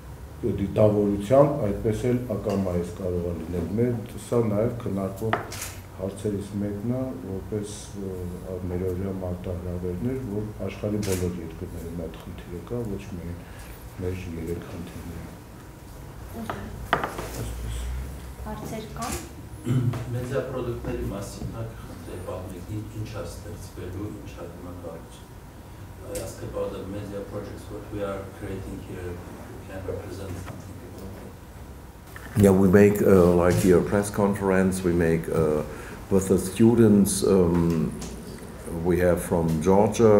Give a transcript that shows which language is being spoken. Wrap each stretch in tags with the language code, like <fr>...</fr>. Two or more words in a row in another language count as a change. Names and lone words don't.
<hy>դիտավորությամբ, այդպես էլ ակամայից կարող է լինել։ Մեր սա նաև քննարկող հարցերից մեկն է, որպես մերօրյա մարտահրավերներ, որ աշխարհի բոլոր երկրներում այդ խնդիրը կա, ոչ միայն մեր երեք խնդիրները։ Հարցեր կան։ Մեդիա պրոդուկտների մասին խնդրել բանեք ինչ է ստեղծվելու, ինչ է դիմակայություն։</hy> <en>Ask about the media projects what we are creating here. You can represent something about it. Yeah, we make like here a press conference. We make with the students. We have from Georgia.</en>